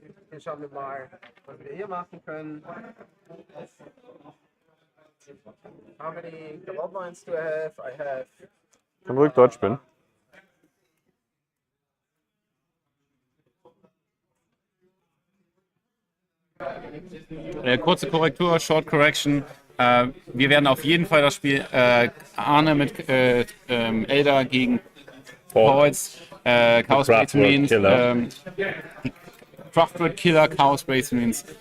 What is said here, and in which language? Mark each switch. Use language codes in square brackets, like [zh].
[de] Hier schauen wir mal, was wir hier machen können. [en] How many gold mines do I have? I have. [de] Kann ruhig Deutsch spielen. Kurze Korrektur, [en] Short Correction. [de] Wir werden auf jeden Fall das Spiel Arne mit Elder gegen Pauls, Chaos Space Marines, die Craftworld Killer, Chaos Space Marines.